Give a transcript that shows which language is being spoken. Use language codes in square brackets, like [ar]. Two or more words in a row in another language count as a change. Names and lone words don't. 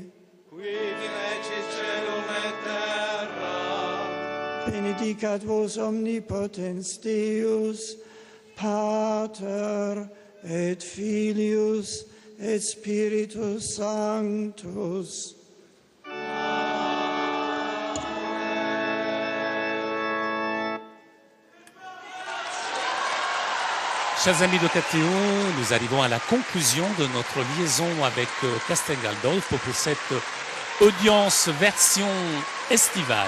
[la] Qui regis celum et terra. benedicat vos omnipotens Deus, Pater et Filius et Spiritus Sanctus. Amen. [fr] Chers amis de KTO, nous arrivons à la conclusion de notre liaison avec Castel Gandolfo pour cette audience version estivale.